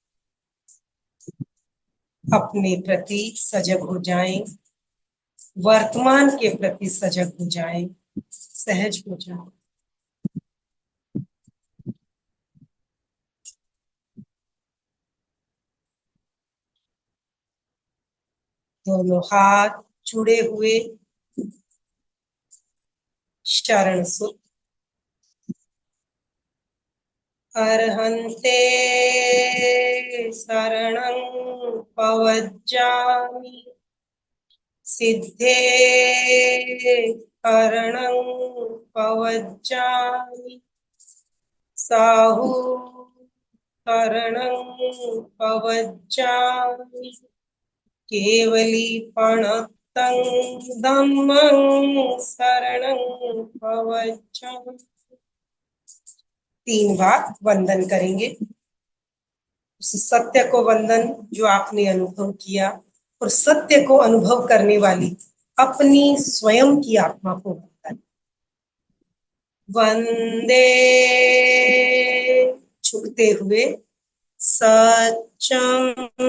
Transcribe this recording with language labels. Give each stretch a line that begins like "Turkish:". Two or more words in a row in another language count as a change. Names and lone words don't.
Hindi: अपने प्रति सजग हो जाएं, वर्तमान के प्रति सजग हो जाएं, सहज हो जाएं। दोनों हाथ जुड़े हुए, शरण सुत।
Ardhamāgadhī Prākrit: अर्हन्ते शरणं पवज्जामि, सिद्धे शरणं पवज्जामि, साहु शरणं पवज्जामि, केवलीपणतं धम्मं शरणं पवज्जामि।
Hindi: 3 बार वंदन करेंगे। उस सत्य को वंदन जो आपने अनुभव किया, और सत्य को अनुभव करने वाली अपनी स्वयं की आत्मा को वंदन। वंदे, झुकते हुए, सत्यम।